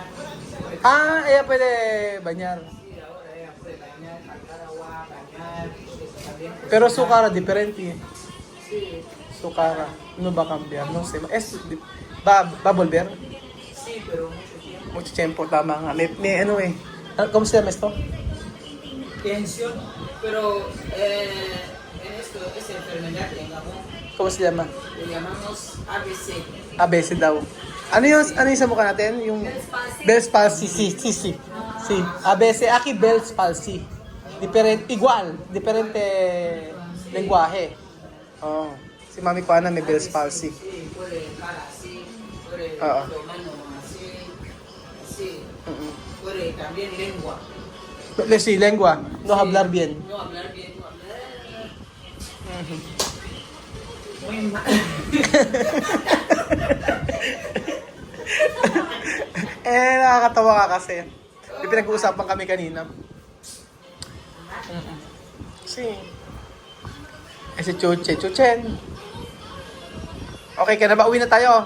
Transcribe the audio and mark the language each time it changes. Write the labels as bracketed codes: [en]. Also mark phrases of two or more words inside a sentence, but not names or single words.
[es] ella puede bañar. Sí, ahora ella puede bañar, sacar agua, bañar. También. Pero su cara diferente. Sí, Su cara. No va a cambiar, no sé. Va a volver. sí, pero mucho tiempo. Mucho tiempo, [tl] tama nga. May ano eh. [es] ¿Cómo se llama esto? Tensión, pero en esto, esa enfermedad en Gabón, ¿Cómo se llama? le llamamos ABC. [tl] ABC daw. Ano yung sa mukha natin? Yung Bell's palsy. [es] Sí. ABC, aquí Bell's palsy. Igual, diferente lenguaje. [tl] Oh. Si Mami Juana may Bell's palsy. [es] Sí, puede cara así, puede Ah, ah. la mano así, así, Mm-mm. puede también lengua. Sí, lengua. No hablar bien. No hablar bien, no hablar. Muy mal. [tl] Nakakatawa ka kasi. May pinag-uusapan kami kanina. Kasi, si Chuchen. Okay ka na ba? Uwi na tayo.